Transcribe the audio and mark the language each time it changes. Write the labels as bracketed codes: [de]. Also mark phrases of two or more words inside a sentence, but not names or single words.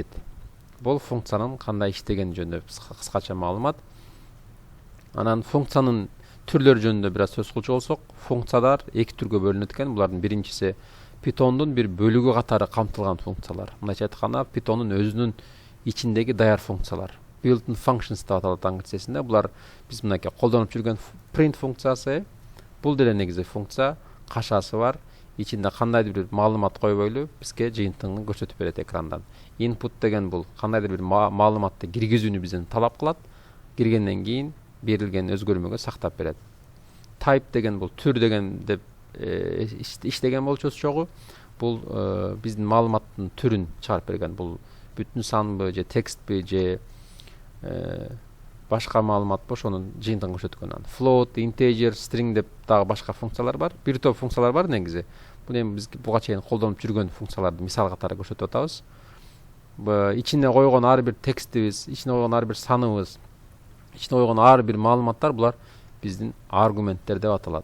[ky] Бул функциянын кандай иштегени жөнүндө кыскача маалымат. Анан функциянын түрлөрү жөнүндө бир аз сөз кылчу болсок, функциялар эки түргө бөлүнөт экен. Булардын биринчиси Python'дун бир бөлүгү катары камтылган функциялар. Мындайча айтканда, Python'дун өзүнүн ичиндеги даяр функциялар. [en] Built-in functions [ky] деп аталат англисчесинде. Булар биз мынакей колдонуп жүргөн print функциясы. Бул деле негизи функция, кашасы бар. Ичинде кандайдыр бир маалымат койбойлу бизге жыйынтыгын көрсөтүп берет экрандан. Input деген бул кандайдыр бир маалыматты киргизүүнү бизден талап кылат. Киргенден кийин берилген өзгөрмөгө сактап берет. Type деген бул түр деген деп иштеген болчубуз чогуу. Бул биздин маалыматтын түрүн чыгарып берген. Бул бүтүн санбы же текстпи же башка маалыматпы, ошонун жыйынтыгын көрсөткөн. Float, integer, string деп дагы башка функциялар бар. Бир топ функциялар бар негизи. Бул эми биз буга чейин колдонуп жүргөн функцияларды мисал катары көрсөтүп атабыз. Ичине койгон ар бир текстибиз, ичине койгон ар бир саныбыз, ичине койгон ар бир маалыматтар, булар биздин аргументтер деп аталат.